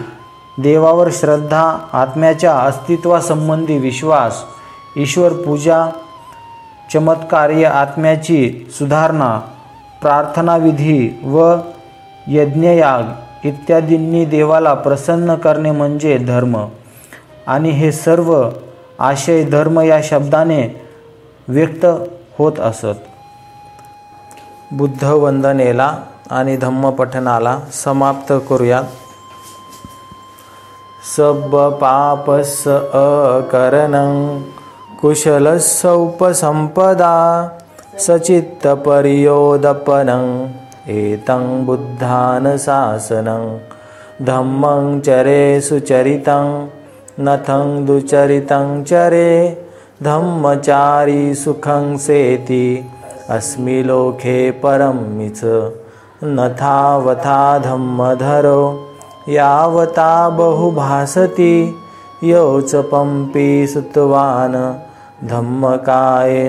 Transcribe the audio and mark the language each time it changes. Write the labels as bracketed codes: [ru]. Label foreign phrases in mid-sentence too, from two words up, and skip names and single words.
[mr] देवावर श्रद्धा, आत्म्याच्या अस्तित्वासंबंधी विश्वास, ईश्वर पूजा, चमत्कार्य, आत्म्याची सुधारणा, प्रार्थनाविधी व यज्ञयाग इत्यादींनी देवाला प्रसन्न करणे म्हणजे धर्म। आणि हे सर्व आशय धर्म या शब्दाने व्यक्त होत असत। बुद्ध वंदनेला आणि धम्मपठनाला समाप्त करूयात। [pi] सब पापस अकरणं कुशलस्य उपसंपदा सचित्त परियोदपनं एतं बुद्धानुशासनं धम्मं चरे सुचरितं नथं दुचरितं चरे धम्मचारी सुखं सेति अस्मि लोके परमिच नथावथा धम्मधरो यावता बहुभासति योच पंपी सुतवान धम्मकाये